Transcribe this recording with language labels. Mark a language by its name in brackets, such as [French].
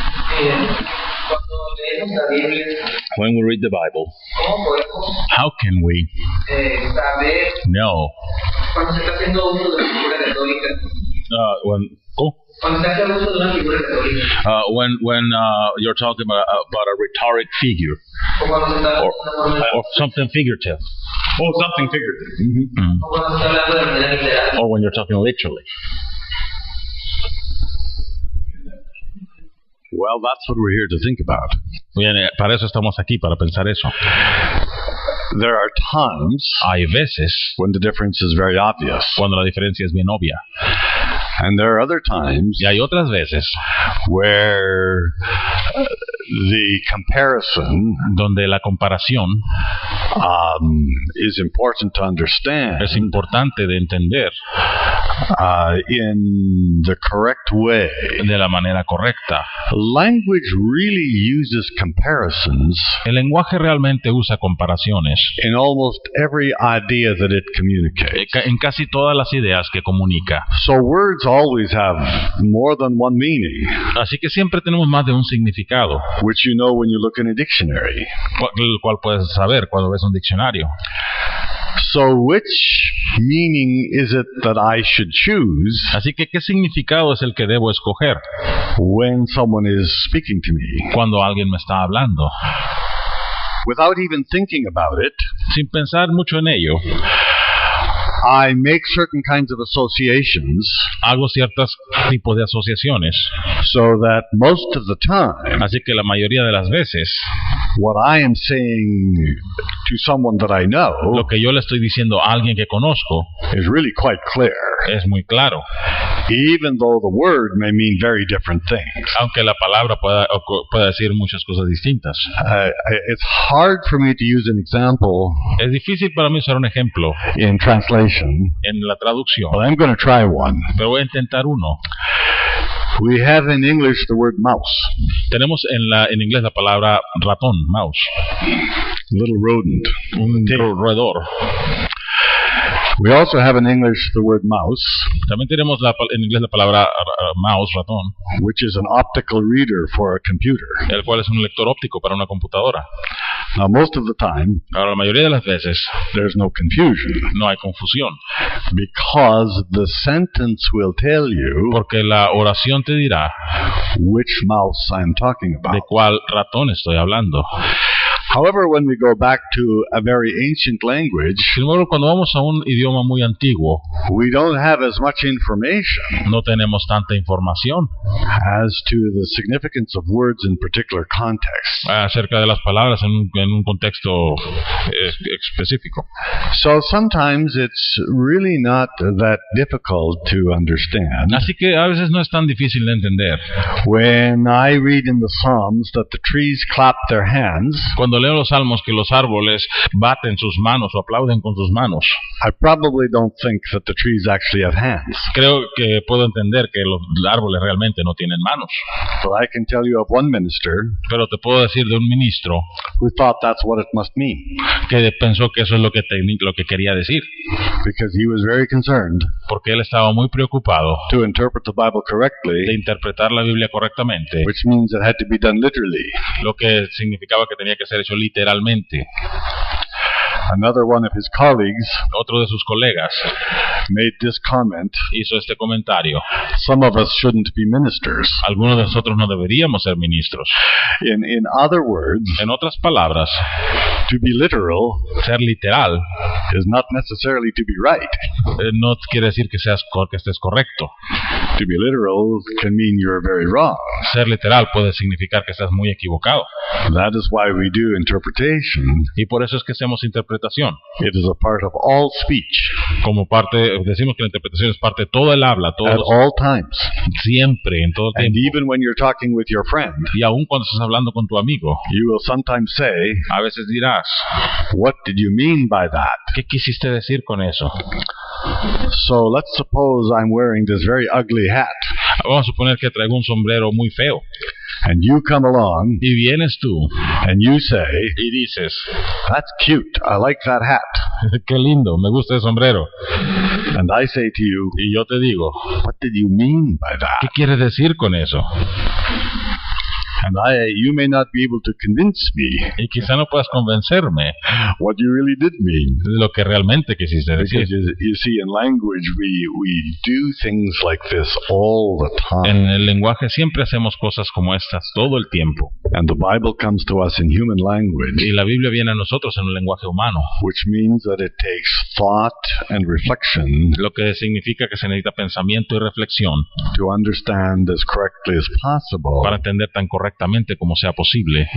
[Spanish] Cuando leemos la Biblia, [English] When we read the Bible, [Spanish] ¿cómo podemos [English] how can we [Spanish] saber [English] know [Spanish] cuando se está haciendo uso de una figura retórica? Cuando se hace uso de una figura retórica. [English] when you're talking about a rhetoric figure [Spanish] O cuando se está hablando [English] or something figurative, Oh, something figurative. [Spanish] o cuando se está hablando de manera literal. [English] or when you're talking literally. Well, that's what we're here to think about. [Spanish] Bien, para eso estamos aquí, para pensar eso. [English] There are times [Spanish] Hay veces [English] when the difference is very obvious, [Spanish] cuando la diferencia es bien obvia, [English] and there are other times [Spanish] y hay otras veces [English] where the comparison [Spanish] donde la comparación [English] is important to understand [Spanish] es importante de entender [English] in the correct way. [Spanish] de la manera correcta. [English] Language really uses comparisons [Spanish] El lenguaje realmente usa comparaciones [English] in almost every idea that it communicates. [Spanish] en casi todas las ideas que comunica. [English] So words always have more than one meaning, [Spanish] Así que siempre tenemos más de un significado, [English] which you know when you look in a dictionary. [Spanish] el cual puedes saber cuando ves un diccionario. [English] So which meaning is it that I should choose [Spanish] Así que, ¿qué significado es el que debo escoger [English] when someone is speaking to me? [Spanish] cuando alguien me está hablando? [English] Without even thinking about it, [Spanish] Sin pensar mucho en ello, [English] I make certain kinds of associations [Spanish] hago ciertos tipos de asociaciones. [English] so that most of the time [Spanish] Así que la mayoría de las veces, [English] what I am saying to someone that I know [Spanish] lo que yo le estoy diciendo a alguien que conozco [English] is really quite clear, [Spanish] es muy claro, [English] even though the word may mean very different things. [Spanish] aunque la palabra pueda decir muchas cosas distintas. [English] It's hard for me to use an example [Spanish] Es difícil para mí usar un ejemplo [English] in translation, [Spanish] en la traducción, [English] but I'm going to try one. [Spanish] pero voy a intentar uno. [English] We have in English the word mouse, [Spanish] Tenemos en inglés la palabra ratón, mouse, [English] little rodent. [Spanish] un roedor. [English] We also have in English the word mouse, [Spanish] También tenemos en inglés la palabra mouse, ratón, [English] which is an optical reader for a computer. [Spanish] el cual es un lector óptico para una computadora. [English] Now, most of the time, [Spanish] Ahora, la mayoría de las veces [English] there's no confusion [Spanish] no hay confusión, [English] because the sentence will tell you [Spanish] porque la oración te dirá [English] which mouse I'm talking [Spanish] de [English] about. [Spanish] cuál ratón estoy hablando. [English] However, when we go back to a very ancient language, [Spanish] Sin embargo, cuando vamos a un idioma muy antiguo, [English] we don't have as much information [Spanish] no tenemos tanta información [English] as to the significance of words in particular contexts. [Spanish] acerca de las palabras en un contexto específico. [English] So sometimes it's really not that difficult to understand. [Spanish] Así que a veces no es tan difícil de entender. [English] When I read in the Psalms that the trees clap their hands, [Spanish] Cuando leo los salmos que los árboles baten sus manos o aplauden con sus manos, [English] I probably don't think that the trees actually have hands. [Spanish] creo que puedo entender que los árboles realmente no tienen manos. [English] But I can tell you of one minister [Spanish] Pero te puedo decir de un ministro [English] who thought that's what it must mean, [Spanish] que pensó que eso es lo que quería decir, [English] because he was very concerned [Spanish] porque él estaba muy preocupado [English] to interpret the Bible [Spanish] de [English] correctly, [Spanish] interpretar la Biblia correctamente, [English] which means it had to be done literally. [Spanish] lo que significaba que tenía que ser hecho literalmente. [English] Another one of his colleagues [Spanish] Otro de sus colegas [English] made this comment: [Spanish] hizo este comentario: [English] some of us shouldn't be ministers. [Spanish] algunos de nosotros no deberíamos ser ministros. [English] In other words, [Spanish] En otras palabras, [English] to be literal [Spanish] ser literal [English] is not necessarily to be right. [Spanish] no quiere decir que estés correcto. [English] To be literal can mean you're very wrong. [Spanish] Ser literal puede significar que estás muy equivocado. [English] That is why we do interpretation. [Spanish] Y por eso es que hacemos interpretación. [English] It is a part of all speech. [Spanish] Como parte, decimos que la interpretación es parte de todo el habla, [English] at [Spanish] todo, [English] all times. [Spanish] siempre, en todo el [English] And [Spanish] tiempo. [English] even when you're talking with your friend, [Spanish] Y aún cuando estás hablando con tu amigo, [English] you will sometimes say, [Spanish] a veces dirás, [English] what did you mean by that? [Spanish] ¿qué quisiste decir con eso? [English] So let's suppose I'm wearing this very ugly hat, [Spanish] Vamos a suponer que traigo un sombrero muy feo. [English] and you come along [Spanish] Y vienes tú [English] and you say, [Spanish] y dices, [English] that's cute, I like that hat. [Spanish] qué lindo, me gusta el sombrero. [English] And I say to you, [Spanish] Y yo te digo, [English] what did you mean by [Spanish] ¿qué [English] that? [Spanish] quieres decir con eso? [English] And you may not be able to convince me [Spanish] Y quizá no puedas convencerme [English] what you really did mean. [Spanish] de lo que realmente quisiste decir. [English] Because you see, in language, we do things like this all the time. [Spanish] En el lenguaje siempre hacemos cosas como estas todo el tiempo. [English] And the Bible comes to us in human language, [Spanish] Y la Biblia viene a nosotros en un lenguaje humano, [English] which means that it takes thought and reflection [Spanish] lo que significa que se necesita pensamiento y reflexión [English] to understand as correctly as possible [Spanish] para entender tan correctamente como sea posible